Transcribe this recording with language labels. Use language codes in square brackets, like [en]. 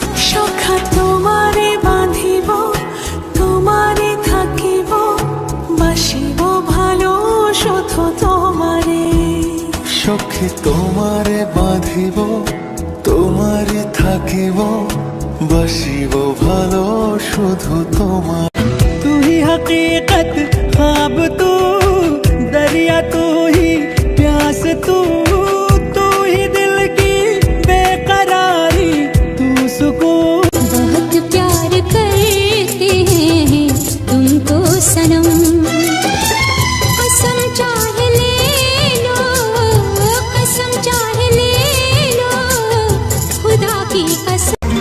[bn] সখা তোমারে বাঁধিব, তোমারে থাকিব, বাসিব ভালো শুধু তোমারে। সখী তোমারে বাঁধিব, তোমারে থাকিব, বাসিব ভালো শুধু তোমার। [hi] तू ही हकीकत ख्वाब तू, दरिया तू ही प्यास तू, तू ही दिल की बेकरारी, तू सुकून। बहुत प्यार करते हैं तुमको सनम, कसम चाहे ले लो, कसम चाहे ले लो, खुदा की कसम।